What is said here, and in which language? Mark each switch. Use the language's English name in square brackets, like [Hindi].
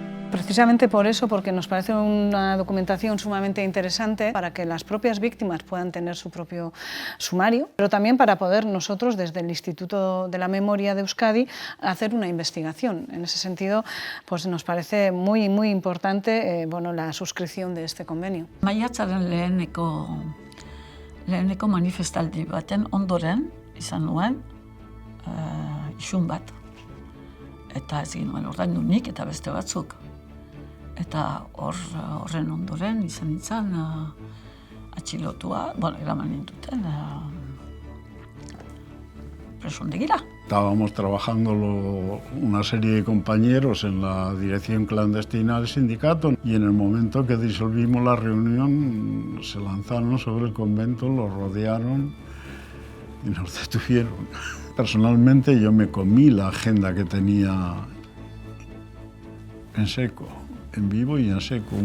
[Spanish] Precisamente por eso, porque nos parece una documentación sumamente interesante para que las propias víctimas puedan tener su propio sumario, pero también para poder nosotros, desde el Instituto de la Memoria de Euskadi, hacer una investigación. En ese sentido, pues nos parece muy importante bueno, la suscripción de este convenio. [Basque] Maiatzaren leheneko manifestaldi baten ondoren izan nuen isun bat. Eta ez ginuen ordaindu nik eta beste batzuk. Eta horren ondoren izan nintzen atxilotua, eraman ninduten presondegira. [Spanish] Estábamos trabajando una serie de compañeros en la dirección clandestina del sindicato y en el momento que disolvimos la reunión se lanzaron sobre el convento, lo rodearon y nos detuvieron. Personalmente yo me comí la agenda que tenía en seco, en vivo y en seco.